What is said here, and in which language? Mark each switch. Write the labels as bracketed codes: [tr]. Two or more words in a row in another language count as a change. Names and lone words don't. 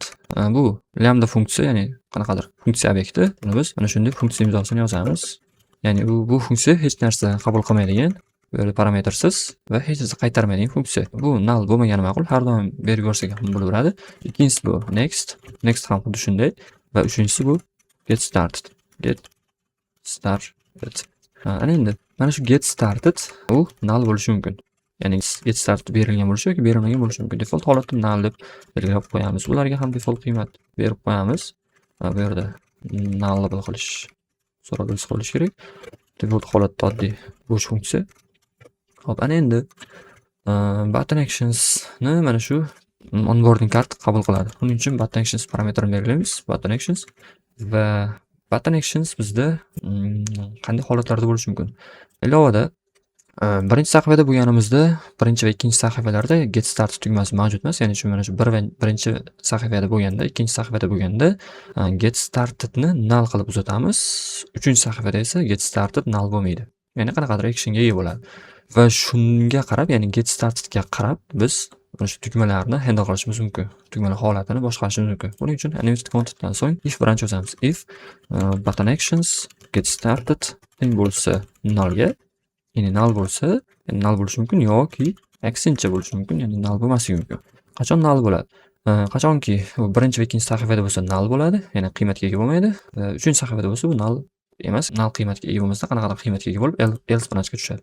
[uz] Bu lambda funksiya, ya'ni qanaqadir funksiya obyekti. Buni biz mana shunday funksiya imzosini yozamiz. Ya'ni bu funksiya hech narsa qabul qilmaydigan, bu yerda parametrsiz va hech narsa qaytarmaydigan funksiya. Bu null bo'lmagani ma'qul, har doim berib yuborsak ham bo'laveradi. Ikkinchisi bu next ham xuddi shunday va uchinchisi bu [en] get started. [uz] Ana endi mana shu [en] get started [uz] u null bo'lishi mumkin. Ya'ni [en] get started [uz] berilgan bo'lishi yoki berilmagan bo'lishi mumkin. Default holatda null deb belgilab qo'yamiz. Ularga ham default qiymat berib qo'yamiz. Bu yerda nullable qilish so'ralib qo'yish kerak. Default holatda oddiy bo'sh funksiya. Xo'p, ana endi [en] button actions [uz] ni mana shu onboarding kart qabul qiladi. Buning uchun [en] button actions [uz] parametrini belgilaymiz. [en] Button actions [uz] va [en] button actions [uz] bizda qanday holatlarda bo'lishi mumkin? Ilovada birinchi sahifada bo'lganimizda, birinchi va ikkinchi sahifalarda [en] get started [uz] tugmasi mavjud emas. Ya'ni shu mana shu birinchi sahifada bo'lganda, ikkinchi sahifada bo'lganda [en] get startedni [uz] null qilib uzatamiz. Uchinchi sahifada esa [en] get started [uz] null bo'lmaydi. Ya'ni qanaqadir actionga ega bo'ladi. Va shunga qarab, ya'ni [en] get startedga [uz] qarab biz mana shu tugmalarni handle qilishimiz mumkin. Tugmalar holatini boshqarishimiz mumkin. Buning uchun [en] animated contentdan [uz] so'ng [en] if branch [uz] yozamiz. [en] If button actions get started [uz] teng bo'lsa nullga, ya'ni null bo'lsa, null bo'lishi mumkin yoki aksincha bo'lishi mumkin, ya'ni null bo'lmasligi mumkin. Qachon null bo'ladi? Qachonki u birinchi va ikkinchi sahifada bo'lsa null bo'ladi, ya'ni qiymatga ega bo'lmaydi. Uchinchi sahifada bo'lsa bu null emas, null qiymatga ega bo'lmasa qanaqadir qiymatga ega bo'lib [en] else branchga [uz] tushadi.